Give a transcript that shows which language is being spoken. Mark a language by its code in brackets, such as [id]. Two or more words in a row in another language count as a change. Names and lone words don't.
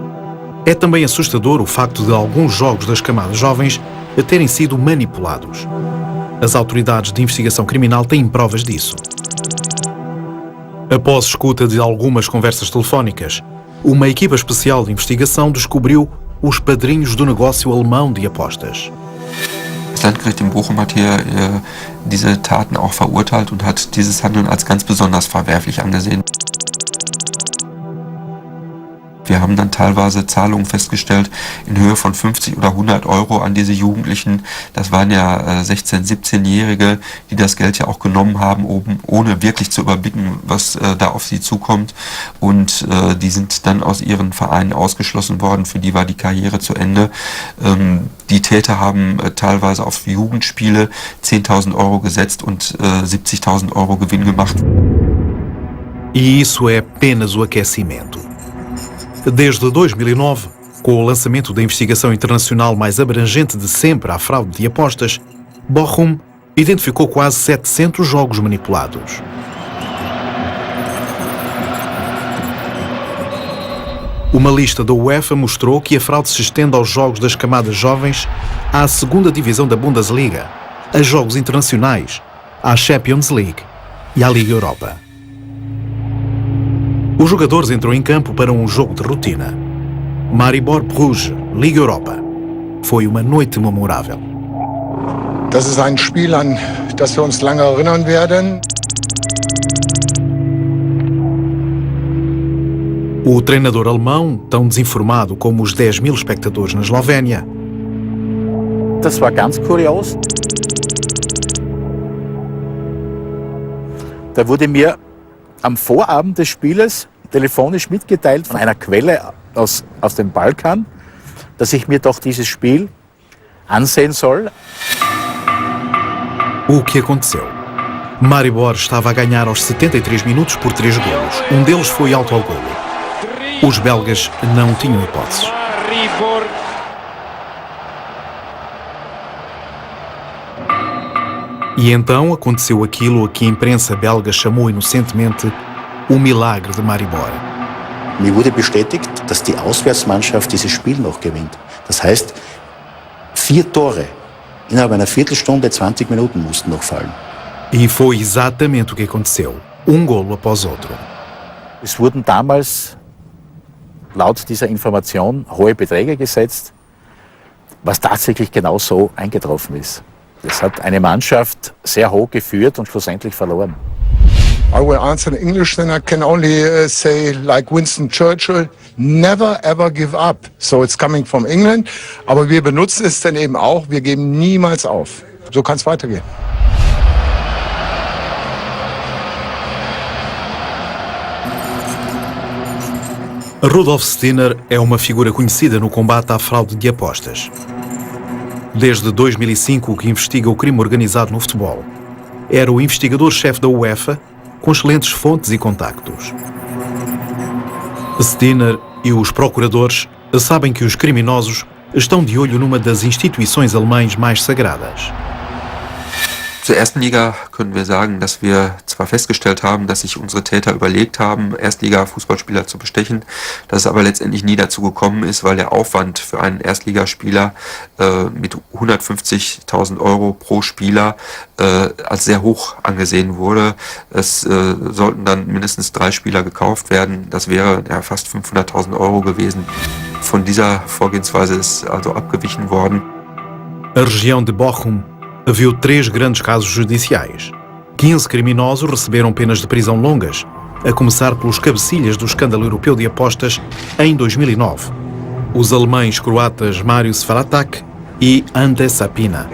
[pt] É também assustador o facto de alguns jogos das camadas jovens terem sido manipulados. As autoridades de investigação criminal têm provas disso. Após escuta de algumas conversas telefónicas, uma equipa especial de investigação descobriu os padrinhos do negócio alemão de apostas. [de] Das Landgericht in Bochum hat hier diese Taten auch verurteilt und hat dieses Handeln als ganz besonders verwerflich angesehen. Wir haben dann teilweise Zahlungen festgestellt in Höhe von 50 oder 100 Euro an diese Jugendlichen. Das waren ja 16-, 17-Jährige, die das Geld ja auch genommen haben, ohne wirklich zu überblicken, was da auf sie zukommt. Und die sind dann aus ihren Vereinen ausgeschlossen worden. Für die war die Karriere zu Ende. Die Täter haben teilweise auf Jugendspiele 10.000 Euro gesetzt und 70.000 Euro Gewinn gemacht. [pt] E isso é apenas o aquecimento. Desde 2009, com o lançamento da investigação internacional mais abrangente de sempre à fraude de apostas, Bochum identificou quase 700 jogos manipulados. Uma lista da UEFA mostrou que a fraude se estende aos jogos das camadas jovens, à segunda divisão da Bundesliga, a jogos internacionais, à Champions League e à Liga Europa. Os jogadores entram em campo para um jogo de rotina. Maribor Bruges, Liga Europa. Foi uma noite memorável. [de] Das ist ein Spiel, an das wir uns lange erinnern werden. [pt] O treinador alemão, tão desinformado como os 10.000 espectadores na Eslovénia. [de] Das war ganz kurios. Da wurde mir am Vorabend des Spieles telefonisch mitgeteilt von einer Quelle aus dem Balkan, dass ich mir doch dieses Spiel ansehen soll. [pt] O que aconteceu? Maribor estava a ganhar aos 73 minutos por 3 golos. Um deles foi autogolo. Os belgas não tinham hipóteses. E então aconteceu aquilo a que a imprensa belga chamou inocentemente o milagre de Maribor. [de] Mir wurde bestätigt, dass die Auswärtsmannschaft dieses Spiel noch gewinnt. Das heißt, 4 Tore innerhalb einer Viertelstunde, 20 Minuten mussten noch fallen. [pt] E foi exatamente o que aconteceu. Um golo após outro. [de] Es wurden damals laut dieser Information hohe Beträge gesetzt, was tatsächlich genau so eingetroffen ist. Das hat eine Mannschaft sehr hoch geführt und schlussendlich verloren. [en] I will answer in English, then I can only say, like Winston Churchill, never ever give up. So it's coming from England, [de] aber wir benutzen es dann eben auch, wir geben niemals auf. So kann es weitergehen. [pt] Rudolf Steiner é uma figura conhecida no combate à fraude de apostas. Desde 2005 que investiga o crime organizado no futebol. Era o investigador-chefe da UEFA, com excelentes fontes e contactos. Steiner e os procuradores sabem que os criminosos estão de olho numa das instituições alemãs mais sagradas. [de] Zur ersten Liga können wir sagen, dass wir zwar festgestellt haben, dass sich unsere Täter überlegt haben, Erstliga-Fußballspieler zu bestechen, dass es aber letztendlich nie dazu gekommen ist, weil der Aufwand für einen Erstligaspieler mit 150.000 Euro pro Spieler als sehr hoch angesehen wurde. Es sollten dann mindestens 3 Spieler gekauft werden. Das wäre ja fast 500.000 Euro gewesen. Von dieser Vorgehensweise ist also abgewichen worden. [pt] A região de Bochum viu 3 grandes casos judiciais. 15 criminosos receberam penas de prisão longas, a começar pelos cabecilhas do escândalo europeu de apostas em 2009. Os alemães croatas Marius Faratak e Ante Sapina.